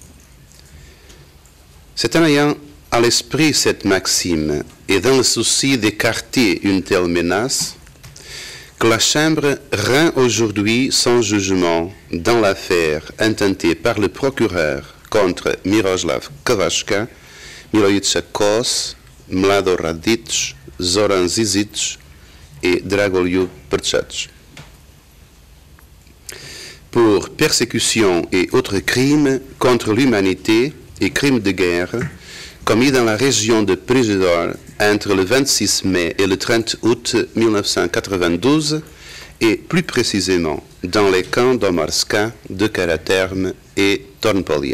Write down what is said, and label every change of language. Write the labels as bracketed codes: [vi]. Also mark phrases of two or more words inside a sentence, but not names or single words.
[fr] C'est en ayant à l'esprit cette maxime et dans le souci d'écarter une telle menace que la Chambre rend aujourd'hui son jugement dans l'affaire intentée par le procureur contre Miroslav Kwatchka, Miloïd Sakos, Mlado Radic, Zoran Zizic et Dragoljub Prsac. Pour persécution et autres crimes contre l'humanité et crimes de guerre commis dans la région de Prizhdor entre le 26 mai et le 30 août 1992 et plus précisément dans les camps d'Omarska, de Karaterm et Tornpolier.